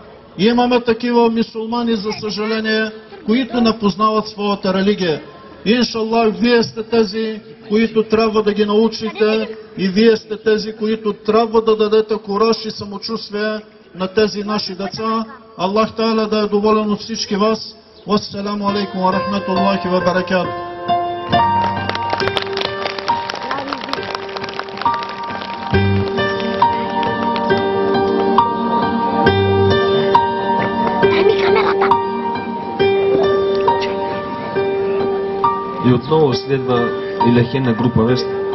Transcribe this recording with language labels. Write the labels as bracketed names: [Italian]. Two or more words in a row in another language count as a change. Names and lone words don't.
[Bulgarian] И имаме такива мюсюлмани, за съжаление, които не познават своята религия. [Arabic] إن شاء الله, [Bulgarian] вие сте тези, които трябва да ги научите и вие сте тези, които трябва да дадете кураж и самочувствие на тези наши деца. Аллах Та'аля да е доволен от всички вас. [Arabic] والسلام عليكم ورحمة الله وبركاته. [Bulgarian] И отново следва Илехена група Веста.